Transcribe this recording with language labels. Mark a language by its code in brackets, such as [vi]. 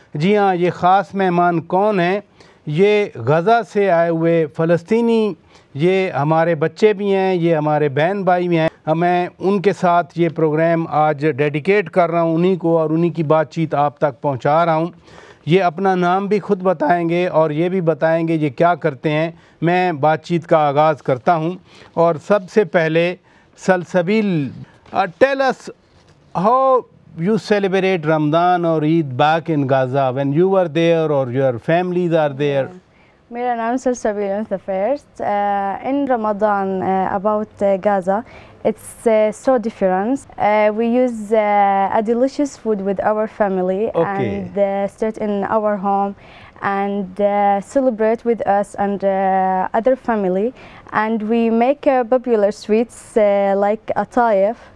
[hi] जी हाँ, ये ख़ास मेहमान कौन हैं? ये गज़ा से आए हुए फ़लस्तीनी, ये हमारे बच्चे भी हैं, ये हमारे बहन भाई भी हैं। मैं उनके साथ ये प्रोग्राम आज डेडिकेट कर रहा हूँ उन्हीं को और उन्हीं की बातचीत आप तक पहुँचा रहा हूँ। ये अपना नाम भी खुद बताएंगे और ये भी बताएंगे ये क्या करते हैं। मैं बातचीत का आगाज़ करता हूँ और सबसे पहले [en] Salsabil, tell us how you celebrate Ramadan or Eid back in Gaza when you were there or your families are there? [hi] मेरा नाम सलसबील the first. [en] In Ramadan about Gaza, it's so different. We use a delicious food with our family and start in our home and celebrate with us and other family, and we make popular sweets like a taif.